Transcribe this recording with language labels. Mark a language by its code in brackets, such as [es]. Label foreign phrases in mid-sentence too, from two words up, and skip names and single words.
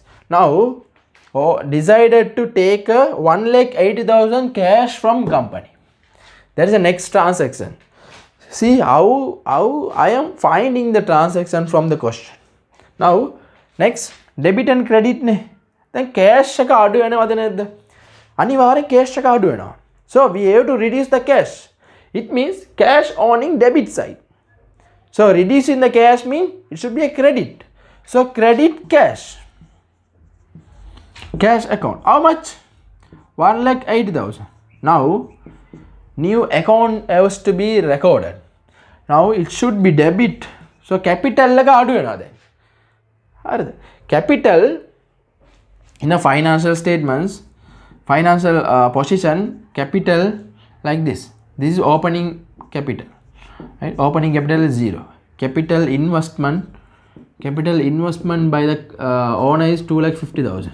[en] Now, decided to take a 1,80,000 cash from company. That is the next transaction. See how I am finding the transaction from the question. Now, next debit and credit ne. [si] Then cash එක අඩු වෙනවද නැද්ද? අනිවාර්යෙන් cash එක අඩු වෙනවා. [en] So we have to reduce the cash. It means cash owning debit side. So reducing the cash means it should be a credit. So credit cash. Cash account. How much? 1,80,000. Now new account has to be recorded. Now it should be debit. So capital [si] එක අඩු වෙනවා දැන්. හරිද? [en] Capital in a financial statements, financial position, capital like this. This is opening capital, right? Opening capital is 0. Capital investment by the owner is 2,50,000.